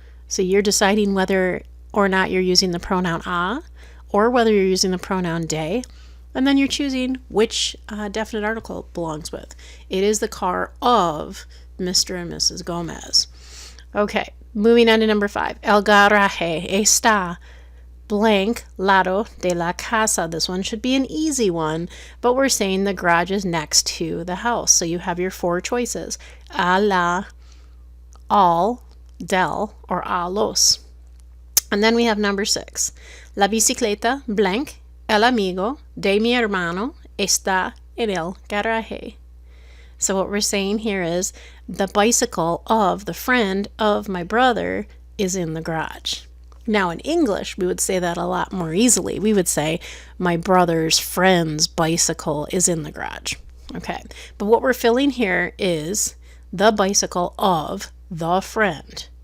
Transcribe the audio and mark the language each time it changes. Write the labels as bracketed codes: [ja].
[en] So you're deciding whether or not you're using the pronoun or whether you're using the pronoun de. and then you're choosing which definite article belongs with. It is the car of Mr. and Mrs. Gomez. Okay, moving on to number 5. [es] El garaje está [en] blank [es] lado de la casa. [en] This one should be an easy one, but we're saying the garage is next to the house. So you have your 4 choices: a la, al, del, or a los. And then we have number 6. [es] La bicicleta [en] blank [es] el amigo de mi hermano está en el garaje. [en] So what we're saying here is the bicycle of the friend of my brother is in the garage. Now in English, we would say that a lot more easily. We would say my brother's friend's bicycle is in the garage. Okay, but what we're filling here is the bicycle of the friend.